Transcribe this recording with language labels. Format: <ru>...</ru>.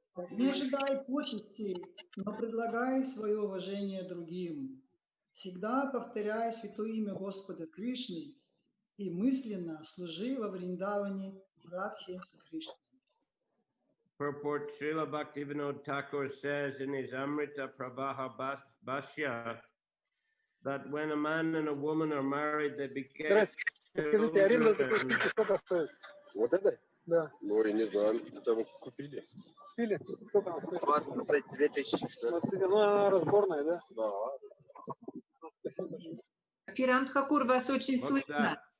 <ru>Не ожидай почестей, но предлагай свое уважение другим. Всегда повторяй святое имя Господа Кришны и мысленно служи во Вриндаване Радхе с Кришной.</ru> <en>Purport Srila Bhaktivinoda Thakur says in his Amrita Prabha Bhashya that when a man and a woman are married, they become</en> <ru>Скажите, аренда такой штуки сколько стоит? Вот это? Да. Ну, я не знаю, это мы купили. Купили? Сколько она стоит? 22 тысячи, что ли? 20, ну, она разборная, да? Да. Спасибо большое. Пирант Хакур, вас очень</ru> <en>What's</en> <ru>слышно.</ru> <en>that?</en>